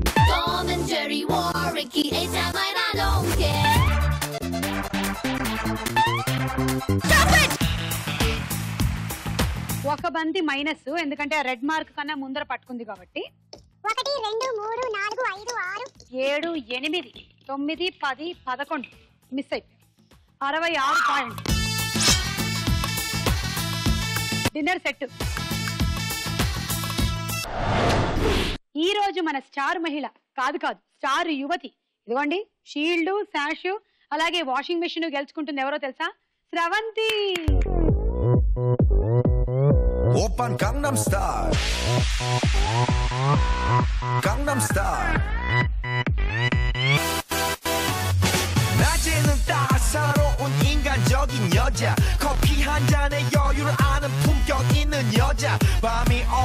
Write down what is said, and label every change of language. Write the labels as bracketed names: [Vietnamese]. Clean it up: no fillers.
[English] Tom and Jerry war, Ricky, anytime I don't care. Stop it! [Telugu] ఒక బంతి minus, ఎందుకంటే ఆ రెడ్ మార్క్ కన్నా ముందర పట్టుకుంది కాబట్టి. 1 2 3 4 5 6 7 8 9 10 11 మిస్ అయిపోయాయి. 66 పాయింట్. Dinner set. ఈ రోజు మన స్టార్ మహిళ కాదు స్టార్ యువతి. ఇదిగోండి షీల్డ్, శాష్, అలాగే వాషింగ్ మెషిన్ గెలుచుకుంటుంది. ఎవరో తెలుసా? స్రవంతి. [Korean] 오빤 강남스타일 강남스타일 낮에는 따사로운 인간적인 여자 커피 한 잔에 여유를 아는 품격 있는 여자 밤이